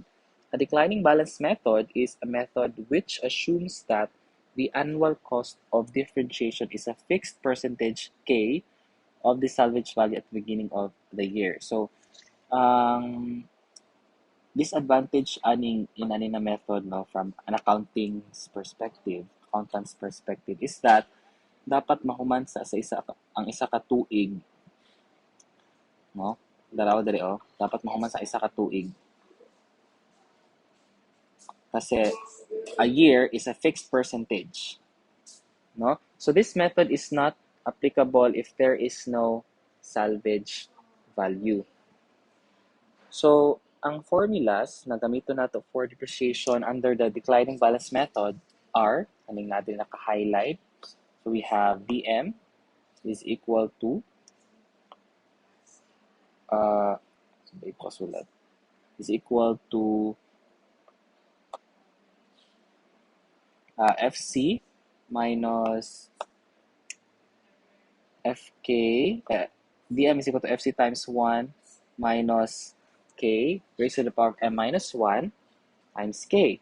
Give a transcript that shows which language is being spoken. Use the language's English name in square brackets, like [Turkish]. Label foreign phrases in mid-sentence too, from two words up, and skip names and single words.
[English] A declining balance method is a method which assumes that the annual cost of differentiation is a fixed percentage K of the salvage value at the beginning of the year. [Cebuano] So, ang disadvantage in ani na method no [English] from an accountant's perspective is that [Cebuano] dapat mahuman sa isa ang isa ka tuig, no? Dalawa dali dapat mahuman sa isa ka tuig kasi [English] a year is a fixed percentage, [Cebuano] no? [English] So this method is not applicable if there is no salvage value. So, [Cebuano] ang formulas na gamito nato [English] for depreciation under the declining balance method are, [Cebuano] kaning natin naka-highlight. [English] So, we have DM is equal to, is equal to FC minus FK, DM is equal to FC times 1 minus K raised to the power of M minus 1 times K.